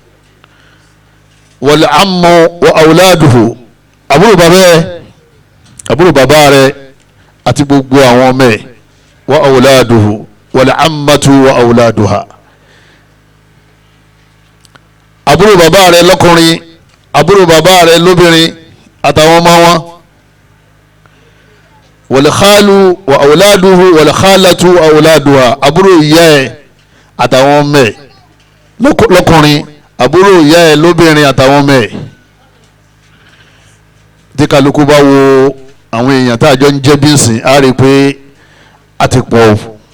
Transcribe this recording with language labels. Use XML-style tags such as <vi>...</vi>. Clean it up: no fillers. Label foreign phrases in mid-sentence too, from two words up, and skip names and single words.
<ar>والعم وأولاده</ar> <yo>àbúrò bàbá rẹ̀ àti gbogbo àwọn ọmọ ẹ̀.</yo> <ar>وأولاده والعمة وأولادها</ar> <yo>àbúrò bàbá rẹ̀ lọ́kùnrin àbúrò bàbá rẹ̀ lóbìnrin àtàwọn ọmọ wọn.</yo> <ar>والخال وأولاده والخالة وأولادها</ar> <yo>àbúrò ìyá ẹ̀ àtàwọn ọmọ ẹ̀ lọ́kùnrin àbúrò ìyá ẹ̀ lóbìnrin àtàwọn ọmọ ẹ̀. tí kálukú bá wo àwọn èèyàn tá a jọ ń jẹ́ bí nsìn á rí i pé a ti pọ̀ o.</yo>